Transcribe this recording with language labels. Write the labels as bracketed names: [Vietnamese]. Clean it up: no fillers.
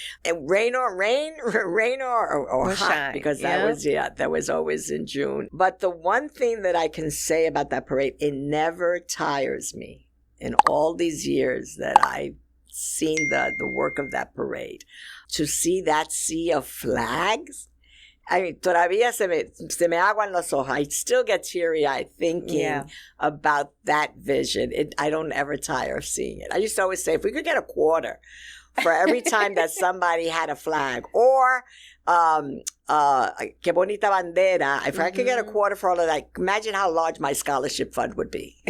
[English] And rain or hot, shine, because that was always in June. But the one thing that I can say about that parade, it never tires me in all these years that I've seen the work of that parade. To see that sea of flags, I mean, [Spanish] todavía se me aguan los ojos. [English] I still get teary-eyed thinking about that vision. I don't ever tire of seeing it. I used to always say, if we could get a quarter for every time that somebody had a flag, or [Spanish] que bonita bandera, [English] if I could get a quarter for all of that, imagine how large my scholarship fund would be.